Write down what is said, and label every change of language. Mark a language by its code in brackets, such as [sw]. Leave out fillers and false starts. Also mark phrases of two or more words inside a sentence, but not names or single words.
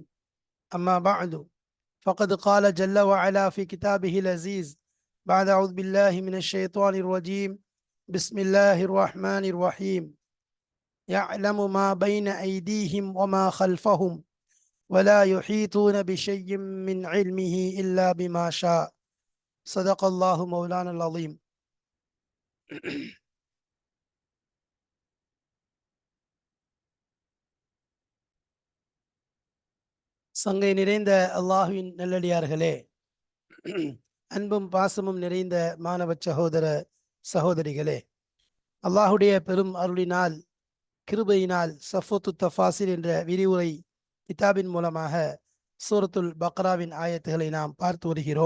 [ar] أما بعد، فقد قال جل وعلا في كتابه العزيز بعد أعوذ بالله من الشيطان الرجيم. بسم الله الرحمن الرحيم. يعلم ما بين أيديهم وما خلفهم ولا يحيطون بشيء من علمه إلا بما شاء. صدق الله مولانا العظيم. [ta] சங்கை நிறைந்த அல்லாஹுவின் நல்லடியார்களே, அன்பும் பாசமும் நிறைந்த மாணவ சகோதர சகோதரிகளே, அல்லாஹுடைய பெரும் அருளினால் கிருபையினால் சஃபத்து தஃபாசிர் என்ற விரிவுரை கிதாபின் மூலமாக சூரத்துல் பக்ராவின் ஆயத்துகளை நாம் பார்த்து வருகிறோம்.